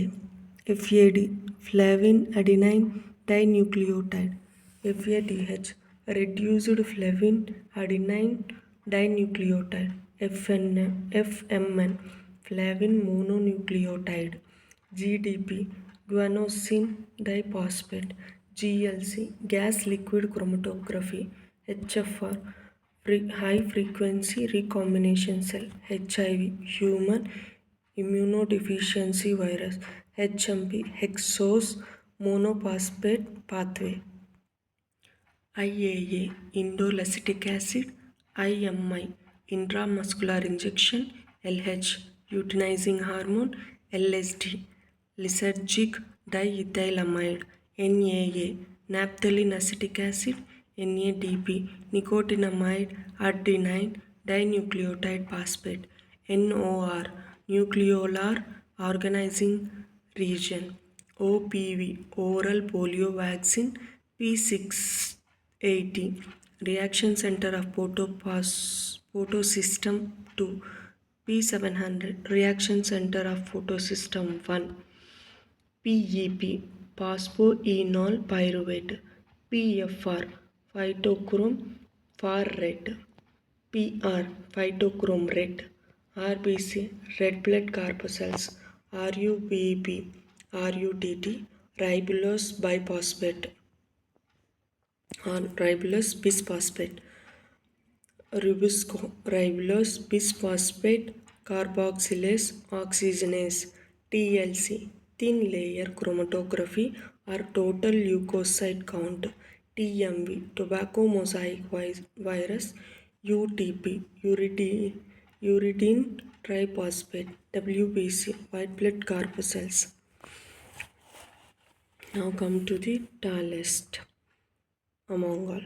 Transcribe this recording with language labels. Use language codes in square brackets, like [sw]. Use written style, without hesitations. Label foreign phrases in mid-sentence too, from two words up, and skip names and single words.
[en] FAD, flavin adenine dinucleotide. FADH, reduced flavin adenine dinucleotide. FMN, flavin mononucleotide. GDP, guanosine diphosphate. GLC, gas liquid chromatography. HFR, high frequency recombination cell. HIV, human immunodeficiency virus. HMP, hexose monophosphate pathway. IAA, indolacetic acid. IMI, intramuscular injection. LH, luteinizing hormone. LSD, lysergic diethylamide. NAA, naphthalene acetic acid. NADP, nicotinamide adenine dinucleotide phosphate. NOR, nucleolar organizing region. OPV, oral polio vaccine. P680, reaction center of photosystem 2. P700, reaction center of photosystem 1. PEP, phosphoenol pyruvate. PFR, phytochrome for red. PR, phytochrome red. RBC, red blood corpuscles. RUBB, RUTT, ribulose biphosphate or ribulose bisphosphate. Ribosco, ribulose bisphosphate carboxylase oxygenase TLC, thin layer chromatography or total leukocyte count. TMV, tobacco mosaic virus. UTP, uridine triphosphate. WBC, white blood corpuscles. Now come to the tallest among all.